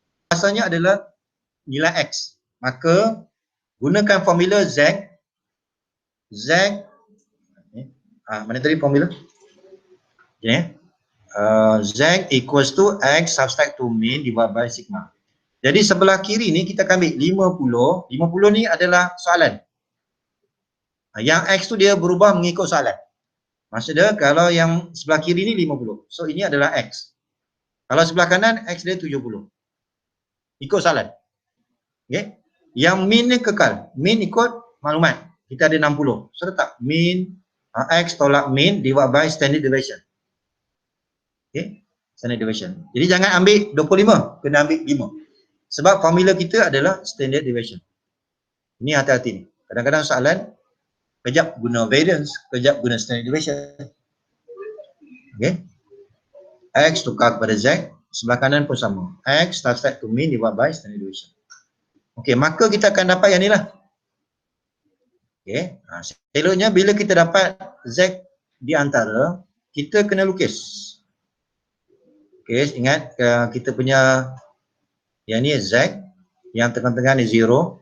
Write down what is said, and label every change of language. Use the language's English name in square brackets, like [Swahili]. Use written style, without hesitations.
[Malay] Asalnya adalah nilai X. Maka gunakan formula Z. Z mana tadi formula? [English] Z equals to X subtract to mean divided by sigma. [Malay] Jadi sebelah kiri ni kita akan ambil 50. 50 ni adalah soalan. Yang X tu dia berubah mengikut soalan. Maksudnya kalau yang sebelah kiri ni 50. So ini adalah X. Kalau sebelah kanan X dia 70. Ikut soalan. Okay. Yang mean ni kekal. Mean ikut maklumat. Kita ada 60. So letak mean X tolak mean [English] divided by standard deviation. [Malay] Okay. Standard deviation. Jadi jangan ambil 25. Kena ambil 5. Sebab formula kita adalah standard deviation. Ini hati-hati ni. Kadang-kadang soalan kejap guna variance, kejap guna standard deviation. Okay. X tukar kepada Z, sebelah kanan pun sama. [English] X subtract to mean divided by standard deviation. [Malay] Okay, maka kita akan dapat yang ni lah. Okay. Seloknya bila kita dapat Z di antara, kita kena lukis. Okay, ingat kita punya yang ni Z, yang tengah-tengah ni 0.